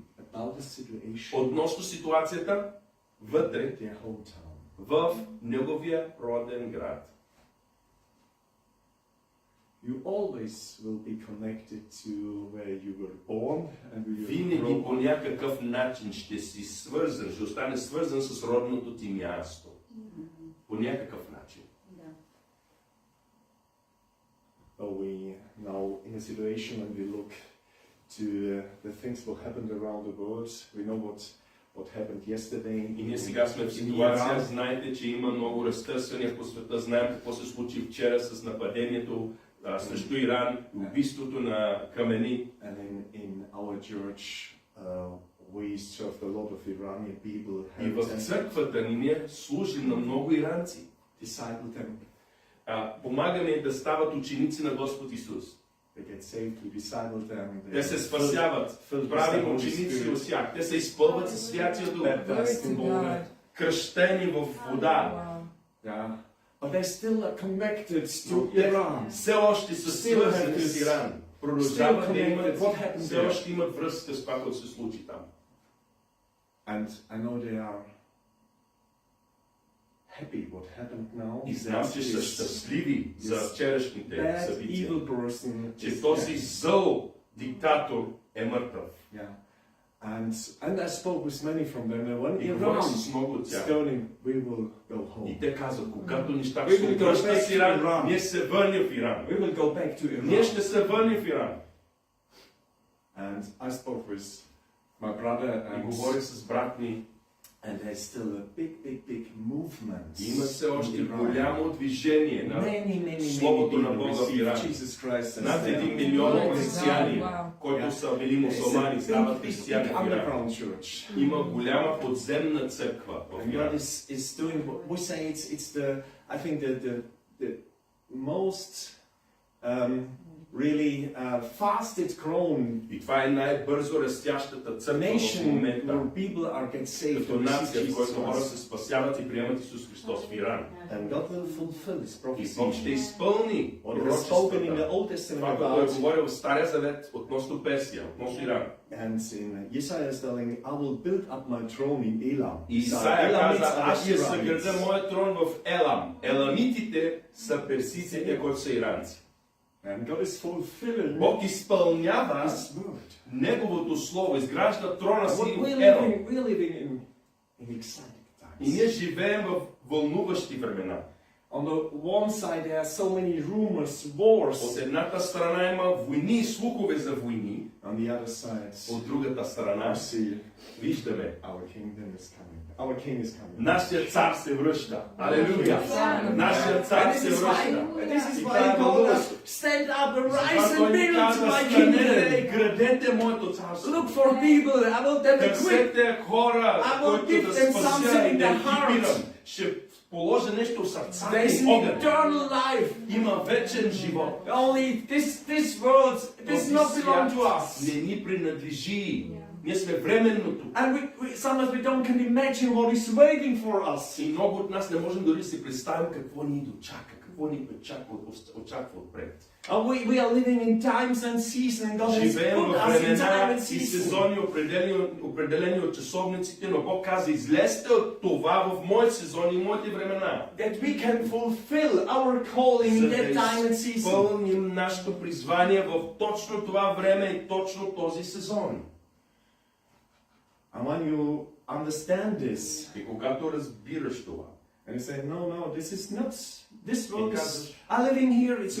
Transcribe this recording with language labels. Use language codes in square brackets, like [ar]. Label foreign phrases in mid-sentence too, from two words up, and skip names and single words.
[en] about the situation [bg] относно ситуацията вътре [en] in their hometown. [bg] в неговия роден град. [en] You always will be connected to where you were born and where you [bg] Винаги [en] grew [bg] по някакъв начин ще си свързан, ще остане свързан с родното ти място. По някакъв начин. [en] Well, we now in a situation when we look to the things what happened around the world, we know what happened yesterday. [bg] И ние сега сме в ситуация, знаете, че има много разтърсвания по света, знаем какво се случи вчера с нападението срещу Иран, убийството на камени. [en] And in our church, we served a lot of Iranian people. [bg] И в църквата ни ние служим на много иранци. [en] Disciple them. [bg] Помагаме им да стават ученици на Господ Исус. [en] They get saved, we disciple them. [bg] Те се спасяват, правим ученици от тях. Те се изпълват със Святия Дух, кръщени в вода. [en] Yeah. But they're still connected to [bg] Но те Iran. все още са свързани с Иран. Продължават да имат, [en] What happened [bg] все [en] there? [bg] още имат връзка с това, което се случи там. [en] And I know they are happy what happened now. [bg] И знам, че са щастливи за вчерашните [en] Bad, [bg] събития. [en] evil person [bg] Че [en] is [bg] този [en] dead. [bg] зъл диктатор е мъртъв. [en] Yeah. And I spoke with many from them, and when [bg] И говорих Iran с много от [en] is [bg] тях. [en] turning, we will go home. [bg] И те казват, когато нещата [en] We [bg] се [en] will go [bg] обръщат [en] back [bg] с [en] to [bg] Иран, Iran. ние се върнем в Иран. [en] We will go back to [bg] Ние Iran. ще се върнем в Иран. [en] And I spoke with my brother, [bg] И говорих с брат ми. [en] and there's still a big movement. [bg] Има все още [en] in Iran. [bg] голямо движение на [en] Many [bg] Словото на [en] people [bg] Бога в [en] receive [bg] Иран. [en] Jesus Christ as [bg] Над [en] their [bg] 1 милион [en] Lord and [bg] християни, [en] Savior. [bg] които са били [en] There's [bg] мусулмани, [en] a [bg] стават [en] big [bg] християни в Иран. [en] underground church. [bg] Има голяма подземна църква в [en] And God [bg] Иран. [en] is doing what we say. It's the, I think the most really fastest grown [bg] И това е най-бързо растящата църква в [en] nation [bg] момента. [en] where people are get saved [bg] Като [en] and receive [bg] нация, в Jesus която хора Christ. се спасяват и приемат Исус Христос в Иран. [en] And God will fulfill His [bg] И Бог ще [en] prophecy. [bg] изпълни [en] What He has spoken in the [bg] пророчествата. [en] Old Testament [bg] Това, което е [en] about, [bg] говорил в Стария Завет относно Персия, относно Иран. [en] and in Isaiah is telling, I will build up my throne in Elam. [bg] И Исаия каза, [en] Elamites are [bg] аз ще [en] the [bg] съграда [en] Iranites. [bg] моят трон в Елам. Еламитите са персиците, които са иранци. [en] And God is fulfilling [bg] Бог изпълнява [en] His word. [bg] Неговото слово, изгражда трона си [en] We're [bg] в Елам. [en] living in exciting [bg] И ние [en] times. [bg] живеем в вълнуващи времена. [en] On the one side, there are so many rumors, wars. [bg] От едната страна има войни и слухове за войни, [en] On the other side, [bg] от другата страна [en] I see [bg] виждаме, [en] our kingdom is coming. Our king is coming. [bg] нашия цар се връща. Алелуя! [en] Yeah. [bg] Нашия цар [en] And [bg] се [en] this is [bg] връща. [en] why, and this is [bg] И [en] why [bg] това е [en] he told [bg] вълнуващо. [en] us, stand up, [bg] Затова [en] arise and [bg] той ни [en] build [bg] казва, [en] my [bg] станете и [en] kingdom. [bg] градете моето царство. [en] Look for people, I will then equip. [bg] Търсете хора, [en] I will [bg] които [en] give [bg] да [en] them [bg] спася [en] something [bg] и [en] in [bg] да [en] their heart. [bg] екипирам. Ще положа нещо в сърцата [en] There is [bg] и [en] an [bg] огън. [en] eternal life. [bg] Има вечен живот. [en] Only this world does not belong to us. [bg] Не ни принадлежи. Ние сме временно тук. [en] And sometimes we don't can imagine what is waiting for us. [bg] И много от нас не можем дори да си представим какво ни дочака, какво ни очаква отпред. [en] We are living in times and seasons, and God has [bg] Живеем [en] put [bg] в [en] us in time [bg] времена [en] and [bg] и [en] season. [bg] сезони, определени от часовниците, но Бог каза, излезте от това в моят сезон и моите времена. [en] That we can fulfill our calling in [bg] За [en] that time and [bg] да [en] season. [bg] изпълним нашето призвание в точно това време и точно този сезон. [en] And when you understand this, [bg] И когато разбираш това, [en] and you say, no, this is not, this world is, [bg] казваш, [en] I'm living here, it's